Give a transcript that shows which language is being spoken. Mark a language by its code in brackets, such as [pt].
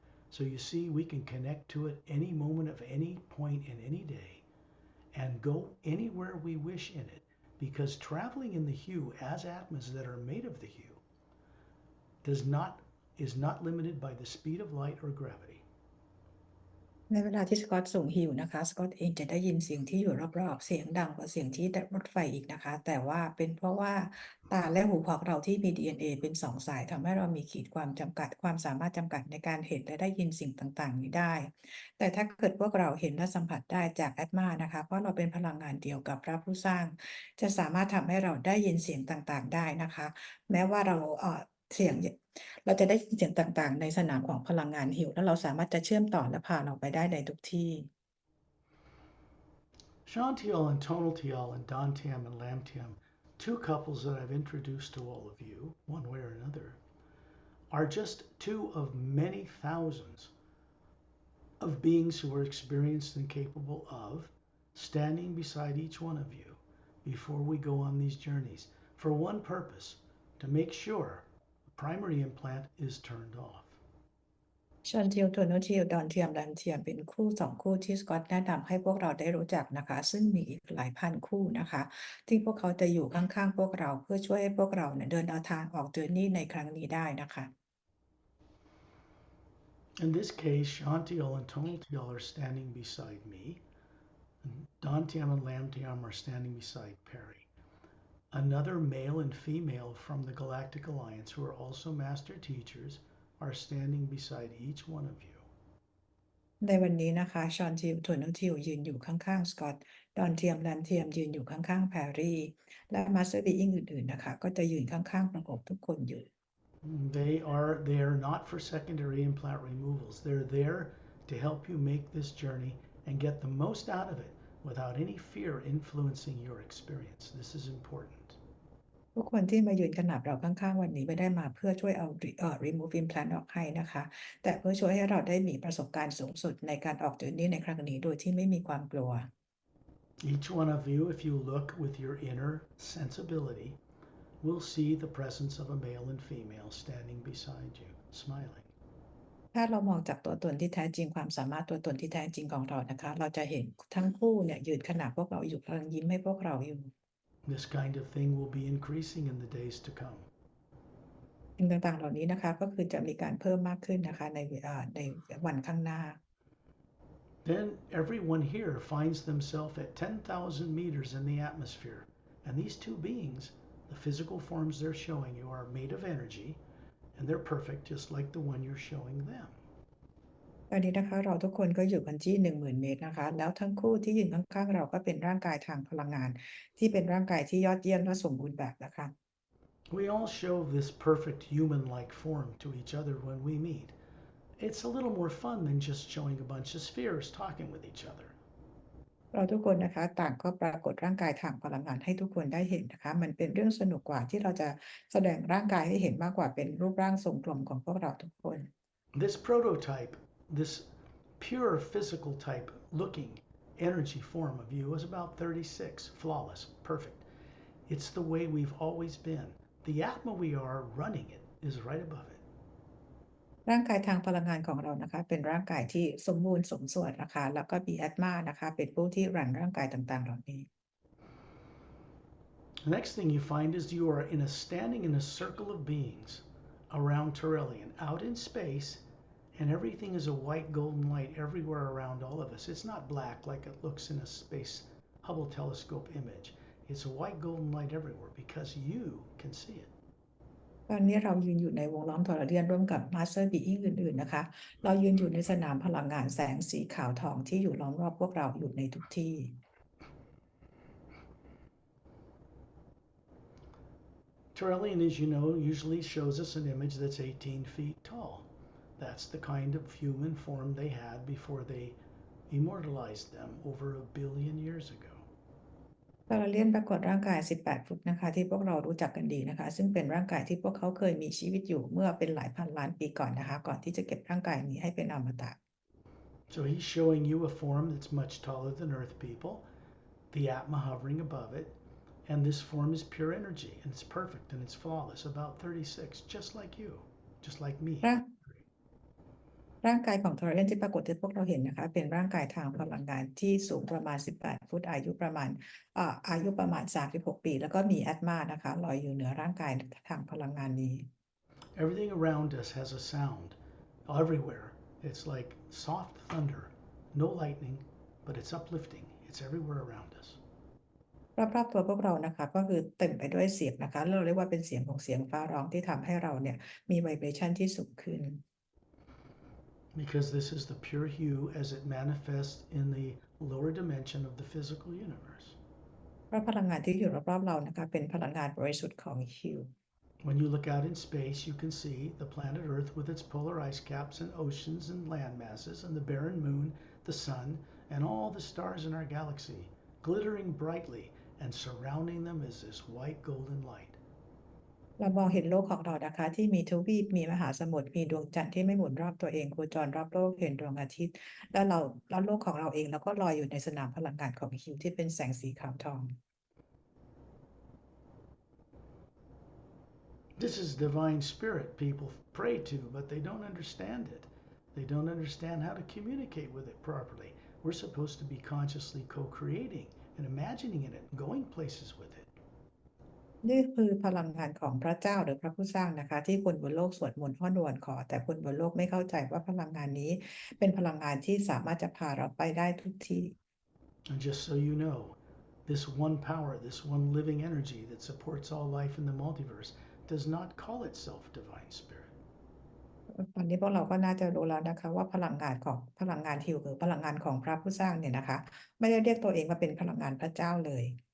[en] So you see, we can connect to it any moment of any point in any day and go anywhere we wish in it, because traveling in the HU as Atmas that are made of the HU is not limited by the speed of light or gravity. [th] ในเวลาที่สกอตส่งฮิวนะคะสกอตเองจะได้ยินเสียงที่อยู่รอบๆเสียงดังกว่าเสียงที่รถไฟอีกนะคะแต่ว่าเป็นเพราะว่าตาและหูของเราที่มี DNA เป็น2สายทำให้เรามีขีดความจำกัดความสามารถจำกัดในการเห็นและได้ยินสิ่งต่างๆนี้ได้ แต่ถ้าเกิดพวกเราเห็นและสัมผัสได้จากแอตมานะคะเพราะเราเป็นพลังงานเดียวกับพระผู้สร้างจะสามารถทำให้เราได้ยินเสียงต่างๆได้นะคะแม้ว่าเราเสียงเราจะได้ยินเสียงต่างๆในสนามของพลังงานฮิวแล้วเราสามารถจะเชื่อมต่อและพาเราไปได้ในทุกที่ [en] Shantiel and Tonaltiel and Dantiam and Lamtiam, two couples that I've introduced to all of you, one way or another, are just two of many thousands of beings who are experienced and capable of standing beside each one of you before we go on these journeys for one purpose, to make sure the primary implant is turned off. [th] ชอนทิวโทโนทิวดอนเทียมแลมเทียมเป็นคู่2คู่ที่สกอตแนะนำให้พวกเราได้รู้จักนะคะซึ่งมีอีกหลายพันคู่นะคะที่พวกเขาจะอยู่ข้างๆพวกเราเพื่อช่วยให้พวกเราเนี่ยเดินเอาทางออกเจอร์นี่ในครั้งนี้ได้นะคะ [en] In this case, Shantiel and Tonaltiel are standing beside me, and Dantiam and Lamtiam are standing beside Pari. Another male and female from the Galactic Alliance who are also master teachers are standing beside each one of you. [th] ในวันนี้นะคะชอนทิวโทโนทิวยืนอยู่ข้างๆสกอตดอนเทียมแลมเทียมยืนอยู่ข้างๆแพรรี่และมาสเตอร์บีอิงอื่นๆนะคะก็จะยืนข้างๆประกบทุกคนอยู่ [en] They are not for secondary implant removals. They're there to help you make this journey and get the most out of it without any fear influencing your experience. This is important. [th] ทุกคนที่มายืนขนาบเราข้างๆวันนี้ไม่ได้มาเพื่อช่วยเอา [en] remove implant [th] ออกให้นะคะแต่เพื่อช่วยให้เราได้มีประสบการณ์สูงสุดในการออกเจอร์นี่ในครั้งนี้โดยที่ไม่มีความกลัว [en] Each one of you, if you look with your inner sensibility, will see the presence of a male and female standing beside you, smiling. [th] ถ้าเรามองจากตัวตนที่แท้จริงความสามารถตัวตนที่แท้จริงของเรานะคะเราจะเห็นทั้งคู่เนี่ยยืนขนาบพวกเราอยู่กำลังยิ้มให้พวกเราอยู่ [en] This kind of thing will be increasing in the days to come. [th] สิ่งต่างๆเหล่านี้นะคะก็คือจะมีการเพิ่มมากขึ้นนะคะในวันข้างหน้า [en] Then everyone here finds themselves at 10,000 meters in the atmosphere. And these two beings, the physical forms they're showing you, are made of energy, and they're perfect just like the one you're showing them. [th] ตอนนี้นะคะเราทุกคนก็อยู่กันที่ 10,000 เมตรนะคะแล้วทั้งคู่ที่ยืนข้างๆเราก็เป็นร่างกายทางพลังงานที่เป็นร่างกายที่ยอดเยี่ยมและสมบูรณ์แบบนะคะ [en] We all show this perfect human-like form to each other when we meet. It's a little more fun than just showing a bunch of spheres talking with each other. [th] เราทุกคนนะคะต่างก็ปรากฏร่างกายทางพลังงานให้ทุกคนได้เห็นนะคะมันเป็นเรื่องสนุกกว่าที่เราจะแสดงร่างกายให้เห็นมากกว่าเป็นรูปร่างทรงกลมของพวกเราทุกคน [en] This prototype, this pure physical type looking energy form of you is about 36, flawless, perfect. It's the way we've always been. the Atma we are running it is right above it. [th] ร่างกายทางพลังงานของเรานะคะเป็นร่างกายที่สมบูรณ์สมส่วนนะคะแล้วก็มีแอตมานะคะเป็นผู้ที่รันร่างกายต่างๆเหล่านี้ [en] The next thing you find is you are standing in a circle of beings around Turelian, out in space, and everything is a white golden light everywhere around all of us. It's not black like it looks in a space Hubble telescope image. It's a white golden light everywhere because you can see it. [th] ตอนนี้เรายืนอยู่ในวงล้อมทรเดียนร่วมกับมาสเตอร์บีอิงอื่นๆนะคะเรายืนอยู่ในสนามพลังงานแสงสีขาวทองที่อยู่ล้อมรอบพวกเราอยู่ในทุกที่ [en] Turelian, as you know, usually shows us an image that's 18 feet tall. That's the kind of human form they had before they immortalized them over 1 billion years ago. [th] ทรเลียนปรากฏร่างกาย18 ฟุตนะคะที่พวกเรารู้จักกันดีนะคะซึ่งเป็นร่างกายที่พวกเขาเคยมีชีวิตอยู่เมื่อเป็นหลายพันล้านปีก่อนนะคะก่อนที่จะเก็บร่างกายนี้ให้เป็นอมตะ [en] So he's showing you a form that's much taller than Earth people, the Atma hovering above it, and this form is pure energy, and it's perfect, and it's flawless, about 36, just like you, just like me. [th] ร่างกายของทรเลียนที่ปรากฏที่พวกเราเห็นนะคะเป็นร่างกายทางพลังงานที่สูงประมาณ18 ฟุตอายุประมาณ36 ปีแล้วก็มีแอตมานะคะลอยอยู่เหนือร่างกายทางพลังงานนี้ [en] Everything around us has a sound, everywhere. It's like soft thunder, no lightning, but it's uplifting. It's everywhere around us. [th] รอบๆตัวพวกเรานะคะก็คือเต็มไปด้วยเสียงนะคะเราเรียกว่าเป็นเสียงของเสียงฟ้าร้องที่ทำให้เราเนี่ยมีไวเบรชั่นที่สูงขึ้น [en] Because this is the pure hue as it manifests in the lower dimension of the physical universe. [th] เพราะพลังงานที่อยู่รอบๆเรานะคะเป็นพลังงานบริสุทธิ์ของฮิว [en] When you look out in space, you can see the planet Earth with its polar ice caps and oceans and land masses, and the barren moon, the sun, and all the stars in our galaxy, glittering brightly, and surrounding them is this white golden light. [th] เรามองเห็นโลกของเรานะคะที่มีทวีปมีมหาสมุทรมีดวงจันทร์ที่ไม่หมุนรอบตัวเองโคจรรอบโลกเห็นดวงอาทิตย์แล้วโลกของเราเองแล้วก็ลอยอยู่ในสนามพลังงานของฮิวที่เป็นแสงสีขาวทอง [en] This is divine spirit people pray to, but they don't understand it. They don't understand how to communicate with it properly. We're supposed to be consciously co-creating and imagining in it, and going places with it. [th] นี่คือพลังงานของพระเจ้าหรือพระผู้สร้างนะคะที่คนบนโลกสวดมนต์อ้อนวอนขอแต่คนบนโลกไม่เข้าใจว่าพลังงานนี้เป็นพลังงานที่สามารถจะพาเราไปได้ทุกที่ [en] And just so you know, this one power, this one living energy that supports all life in the multiverse does not call itself divine spirit. [th] ตอนนี้พวกเราก็น่าจะรู้แล้วนะคะว่าพลังงานฮิวหรือพลังงานของพระผู้สร้างเนี่ยนะคะไม่ได้เรียกตัวเองว่าเป็นพลังงานพระเจ้าเลย